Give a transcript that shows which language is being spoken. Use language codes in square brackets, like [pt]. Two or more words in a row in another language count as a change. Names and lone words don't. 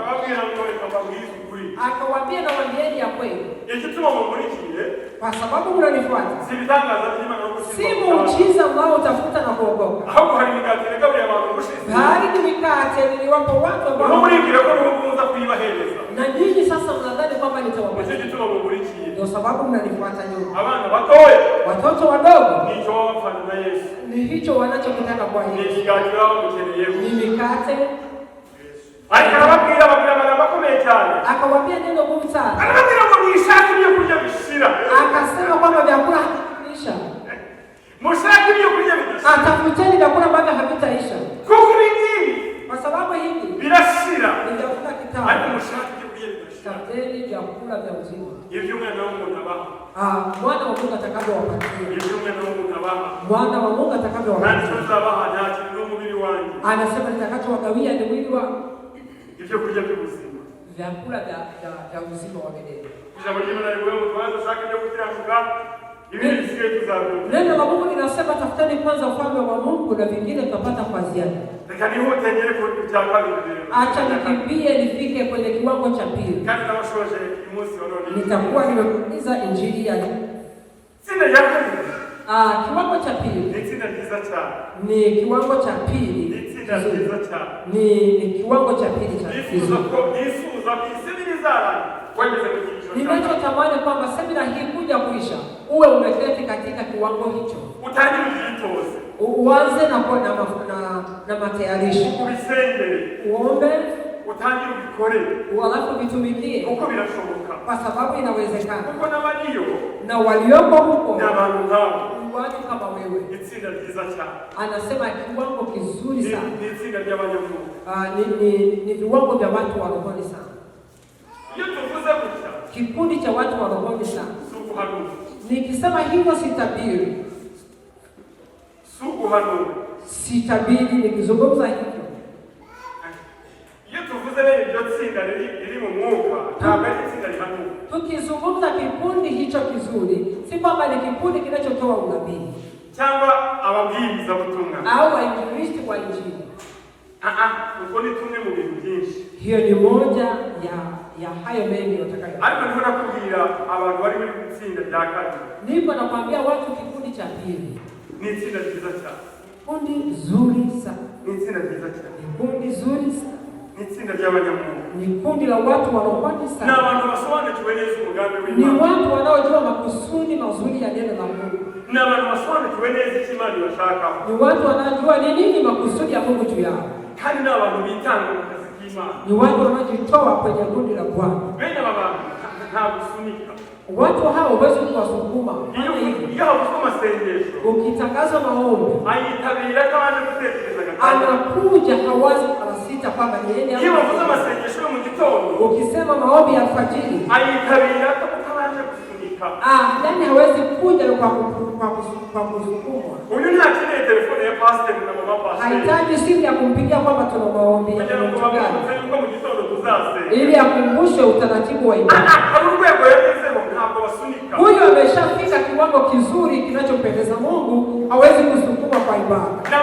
[sw] Akawaambia na waambieni ya kweli. Kwa sababu mnanifuata. Si muujiza mnaotafuta na kuogopa. Bali ni mikate niliwapa watu ambao [rw] nibahereza. [sw] Na nyinyi sasa mnadhani kwamba nitawapatia. [rw] Nicyo gituma muburikiye. [sw] Ndio sababu mnanifuata nyuma. [rw] Abana batoya, [sw] watoto wadogo, [rw] nicyo wafana na Yesu. [sw] Ni hicho wanachokitaka kwa Yesu. [rw] Nikigakira mukeneyeho. [sw] Ni mikate. [rw] Akababwira abagirana bakomeye cyane. [sw] Akawaambia neno gumu sana. [rw] Akababwira ngo mwishake ibyo kurya bishira. [sw] Akasema kwamba vyakula havitaisha. [rw] Mushake ibyo kurya bidashira. [sw] Atafuteni vyakula ambavyo havitaisha. [rw] Kuko hivi. [sw] Kwa sababu hivi [rw] birashira. [sw] Ni vyakula kitamu. [rw] Ariko mushake ibyo kurya bidashira. [sw] Tafuteni vyakula vya uzima. [rw] Ibyo umwana w'umuntu abaha. [sw] Mwana wa Mungu atakavyowapatia. [rw] Ibyo umwana w'umuntu abaha. [sw] Mwana wa Mungu atakavyowapatia. [rw] Nani tuzabaha ntachi n'umubiri wanjye. [sw] Anasema nitakachowagawia ni mwili wangu. [rw] Ibyo kurya by'ubuzima. [sw] Vyakula vya uzima wa milele. [rw] Ijambo ry'Imana rivuga ngo tubanze ushake ibyo gukiranuka, ibindi bisigaye tuzabyumva. [sw] Neno la Mungu linasema tafuteni kwanza ufalme wa Mungu na vingine tutapata kwa ziada. [rw] Reka nihutengere ku cya kabiri. [sw] Acha nikimbie nifike kwenye kiwango cha pili. [rw] Kandi nabashoje umunsi wa none. [sw] Nitakuwa nimemaliza injili ya [rw] Tsinda ya kabiri. [sw] Kiwango cha pili. [rw] Ni tsinda ryiza cyane. [sw] Ni kiwango cha pili. [rw] Ni tsinda ryiza cyane. [sw] Ni kiwango cha pili cha [rw] Nisuza kuisibilizana. Wemeze kujijua. [sw] Ninachotamani kwamba semina hii kuja kuisha, uwe umeketi katika kiwango hicho. [rw] Utangire ujitoze. [sw] Uanze na matayarisho. [rw] Ubisengere. [sw] Uombe. [rw] Utangire ubikore. [sw] Alafu vitumikie. [rw] Uko birashoboka. [sw] Kwa sababu inawezekana. [rw] Kuko n'abariyo. [sw] Na walioko huko. [rw] Ni abantu nkabo. [sw] Watu kama wewe. [rw] Itsinda ryiza cyane. [sw] Anasema kiwango kizuri sana. [rw] Ni itsinda ry'abanyamungu. [sw] Ni viwango vya watu wa rohoni sana. [rw] Iyo tuvuze gutya. [sw] Kikundi cha watu wa rohoni sana. Suku hano. Nikisema hivyo sitabiri. Suku hano. Sitabiri nikizungumza hivyo. [rw] Iyo tuvuze bene iryo tsinda riri mu mwuka, ntabwo ari itsinda rihanuka. [sw] Tukizungumza kikundi hicho kizuri, si kwamba ni kikundi kinachotoa unabii [rw] cyangwa ababwiriza butumwa [sw] au wainjilisti wa Injili. [rw] Uko ni tumwe mu bintu byinshi. [sw] Hiyo ni moja ya hayo mengi watakayo. [rw] Ariko niho nakubwira abantu bari muri itsinda rya kabiri. [sw] Niko nakwambia watu kikundi cha pili. [rw] Ni itsinda ryiza cyane. [sw] Kundi zuri sana. [rw] Ni itsinda ryiza cyane. [sw] Kundi zuri sana. [rw] Ni itsinda ry'abanyamungu. [sw] Ni kundi la watu wanaopenda sana. [rw] Ni abantu basobanukiwe neza umugambi w'Imana. [sw] Ni watu wanaojua makusudi mazuri ya neno la Mungu. [rw] Ni abantu basobanukiwe neza icyo Imana ibashaka. [sw] Ni watu wanaojua ni nini makusudi ya Mungu juu yao. [rw] Kandi ni abantu bitanga mu kazi k'Imana. [sw] Ni watu wanaojitoa kwenye kundi la Bwana. [rw] Bene aba bantu nta gusunika. [sw] Watu hao huwezi kuwasukuma. [rw] Iyo havuze amasengesho. [sw] Ukitangaza maombi. [rw] Ayitabira kandi gutekereza gatatu. [sw] Anakuja hawazi anasita kwamba niende hapo. [rw] Iyo havuze amasengesho yo mu gitondo. [sw] Ukisema maombi ya alfajiri. [rw] Ayitabira kutabanje gusunika. [sw] Yani hawezi kuja kwa kusukumwa. [rw] Uyu ntakeneye telefone ya pastor na mama pastor. [sw] Hahitaji simu ya kumpigia kwamba tuna maombi. Ili akumbushe utaratibu wa ibada. Huyu ameshafika kiwango kizuri kinachompendeza Mungu, hawezi kusukuma kwa ibada.